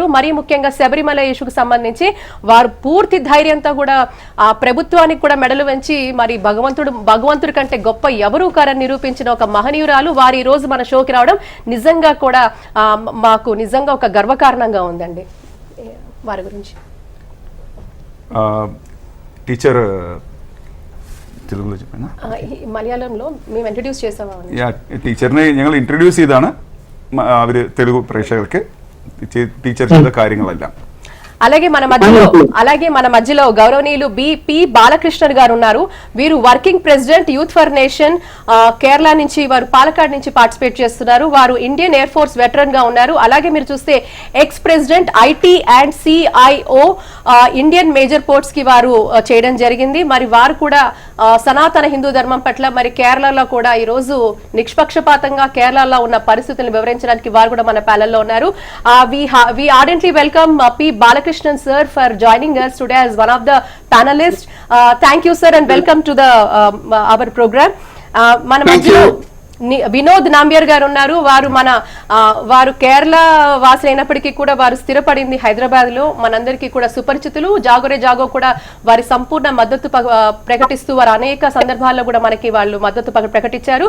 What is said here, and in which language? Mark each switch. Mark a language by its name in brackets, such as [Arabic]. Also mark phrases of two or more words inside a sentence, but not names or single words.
[Telugu] మరీ ముఖ్యంగా శబరిమల ఇష్యూకి సంబంధించి వారు పూర్తి ధైర్యంతో కూడా ప్రభుత్వానికి కూడా మెడలు వంచి మరి భగవంతుడి కంటే గొప్ప ఎవరు కారని నిరూపించిన ఒక మహనీయురాలు వారు ఈ రోజు మన షోకి రావడం నిజంగా కూడా మాకు నిజంగా ఒక గర్వకారణంగా ఉందండి. వారి గురించి టీచర్ തെലുഗുలో చెప్పానా? മലയാളంలో మేము ఇంట్రడ్యూస్ చేసాము. [Malayalam] ടീച്ചറിനെ ഞങ്ങൾ ഇൻട്രൊഡ്യൂസ് ചെയ്താണ് അവർ തെലുഗു പ്രേക്ഷകർക്ക് ടീച്ചർ ചെയ്ത കാര്യങ്ങളെല്ലാം. [Telugu] అలాగే మన మధ్యలో గౌరవనీయులు బి బాలకృష్ణ గారు ఉన్నారు. వీరు [English] working president [Telugu] యూత్ ఫర్ నేషన్ కేరళ నుంచి, వారు పాలకాడ్ నుంచి పార్టిసిపేట్ చేస్తున్నారు. వారు [English] Indian Air Force veteran [Telugu] గా ఉన్నారు. అలాగే మీరు చూస్తే [English] ex president IT and CIO Indian major ports [Telugu] కి వారు చేయడం జరిగింది. మరి వారు కూడా సనాతన హిందూ ధర్మం పట్ల మరి కేరళలో కూడా ఈ రోజు నిష్పక్షపాతంగా కేరళలో ఉన్న పరిస్థితులను వివరించడానికి వారు కూడా మన ప్యానెల్లో ఉన్నారు. [English] we ardently welcome P Balakrishnan sir for joining us today as one of the panelists. Thank you sir and welcome to the our program. [Telugu] మన మధ్యలో వినోద్ నాంబియర్ గారు ఉన్నారు. వారు కేరళ వాసులైనప్పటికీ కూడా వారు స్థిరపడింది హైదరాబాద్ లో. మనందరికీ కూడా సుపరిచితులు. జాగోరే జాగో కూడా వారి సంపూర్ణ మద్దతు ప్రకటిస్తూ వారు అనేక సందర్భాల్లో కూడా మనకి వాళ్ళు మద్దతు ప్రకటించారు.